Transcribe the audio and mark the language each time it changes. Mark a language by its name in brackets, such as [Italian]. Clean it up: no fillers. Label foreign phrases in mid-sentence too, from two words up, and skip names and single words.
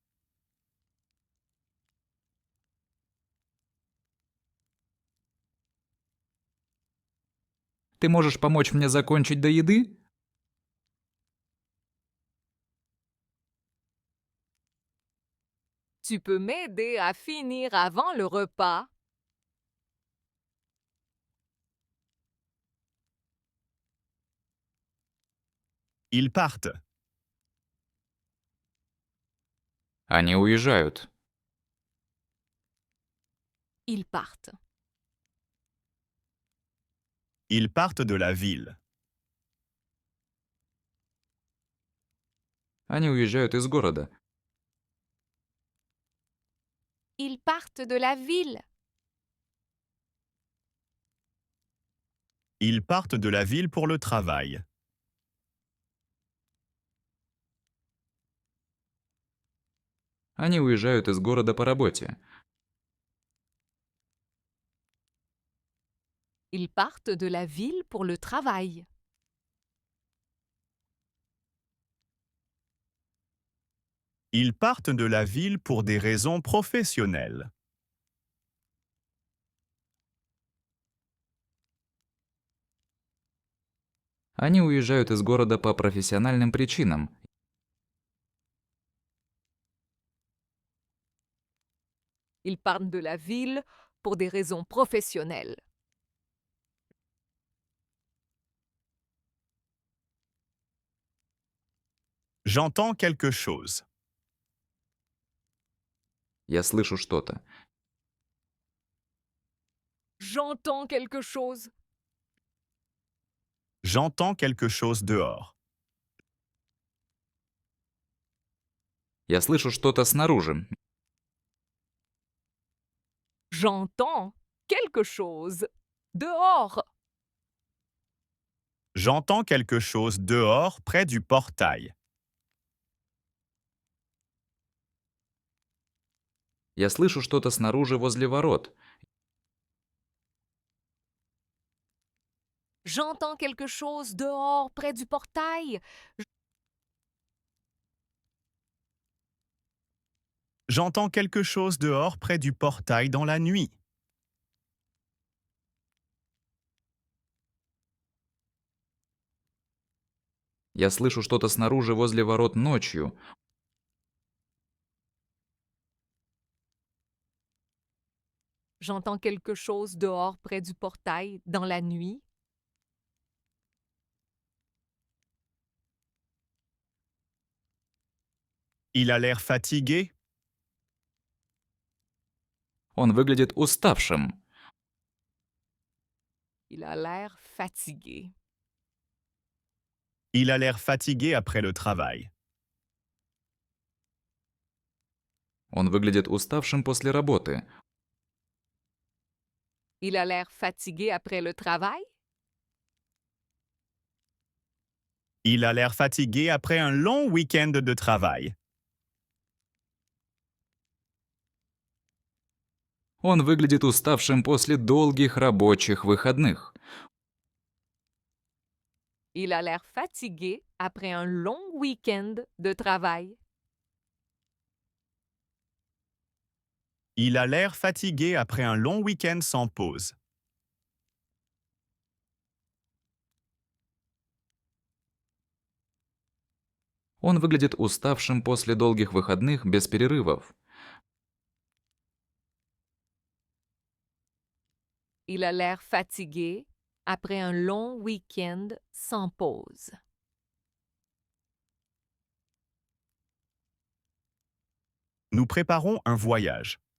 [Russian] Ты можешь помочь мне закончить до еды? [French] Tu peux m'aider à finir avant le repas? Ils partent. [Russian] Они уезжают. [French] Ils partent. Ils partent de la ville. [Russian] Они уезжают из города. [French] Ils partent de la ville. Ils partent de la ville pour le travail. [Russian] Они уезжают из города по работе. [French] Ils partent de la ville pour le travail. Ils partent de la ville pour des raisons professionnelles. [Russian] Они уезжают из города по профессиональным причинам. [French] Ils partent de la ville pour des raisons professionnelles. J'entends quelque chose. [Russian] Я слышу что-то. [French] J'entends quelque chose. J'entends quelque chose dehors. [Russian] Я слышу что-то снаружи. [French] J'entends quelque chose. Dehors. J'entends quelque chose dehors près du portail. [Russian] Я слышу что-то снаружи возле ворот. [French] J'entends quelque chose dehors près du portail. J'entends quelque chose dehors près du portail dans la nuit. [Russian] Я слышу что-то снаружи возле ворот ночью. [French] J'entends quelque chose dehors près du portail dans la nuit. Il a l'air fatigué. [Russian] Он выглядит уставшим. [French] Il a l'air fatigué. Il a l'air fatigué après le travail. [Russian] Он выглядит уставшим после работы. [French] Il a l'air fatigué après le travail. Il a l'air fatigué après un long week-end de travail. [Russian] Он выглядит уставшим после долгих рабочих выходных. [French] Il a l'air fatigué après un long week-end de travail. Il a l'air fatigué après un long week-end sans pause. [Russian] Он выглядит уставшим после долгих выходных без перерывов. [French] Il a l'air fatigué après un long week-end sans pause. Nous préparons un voyage.